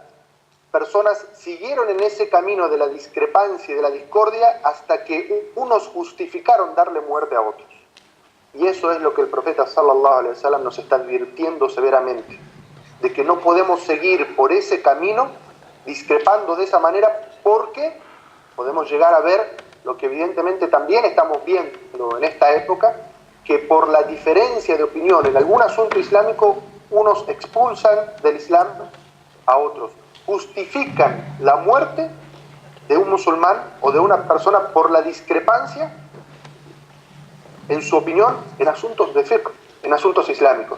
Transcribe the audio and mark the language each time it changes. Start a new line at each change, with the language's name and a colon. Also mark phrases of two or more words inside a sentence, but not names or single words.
Spanish: Personas siguieron en ese camino de la discrepancia y de la discordia hasta que unos justificaron darle muerte a otros. Y eso es lo que el profeta
Arabic: صلى الله عليه وسلم
Spanish: nos está advirtiendo severamente, de que no podemos seguir por ese camino discrepando de esa manera, porque podemos llegar a ver lo que evidentemente también estamos viendo en esta época, que por la diferencia de opinión en algún asunto islámico, unos expulsan del Islam a otros, justifican la muerte de un musulmán o de una persona por la discrepancia en su opinión en asuntos de fiqh, en asuntos islámicos.